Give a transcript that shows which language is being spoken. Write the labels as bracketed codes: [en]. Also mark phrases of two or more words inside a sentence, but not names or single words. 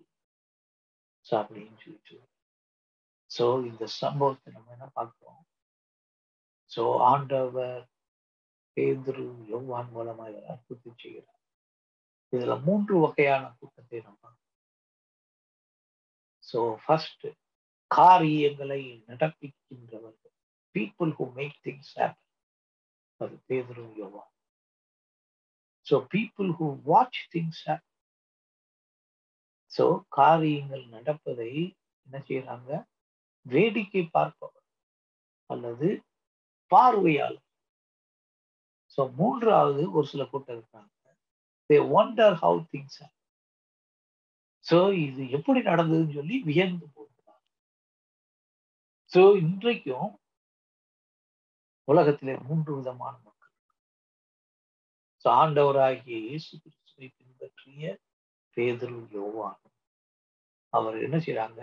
[ta] அப்படின்னு சொல்லிட்டு சோ இந்த சம்பவத்தை நம்ம என்ன பார்க்கிறோம்? சோ ஆண்டவர் பேதுரு யோவான் மூலமா அற்புதத்தை செய்கிறார். இதுல 3 வகையான கூட்டத்தை நம்ம பார்க்கிறோம். சோ ஃபர்ஸ்ட், காரியங்களை நடப்பிக்கின்றவர்கள், [en] people who make things happen. [ta] அது பேதுரு யோவான். [en] சோ people who watch things happen. [ta] சோ காரியங்கள் நடப்பதை என்ன செய்யறாங்க? வேடிக்கை பார்ப்பவர் அல்லது பார்வையாளர். சோ மூன்றாவது ஒரு சில கூட்டம் இருக்காங்க, [en] they wonder how things happen. [ta] சோ இது எப்படி நடந்ததுன்னு சொல்லி வியந்து போகிறார். சோ இன்றைக்கும் உலகத்திலே 3 விதமான மக்கள். சோ ஆண்டவராகிய இயேசு கிறிஸ்துவை பின்பற்றிய பேதுரு யோவான் அவர் என்ன செய்றாங்க?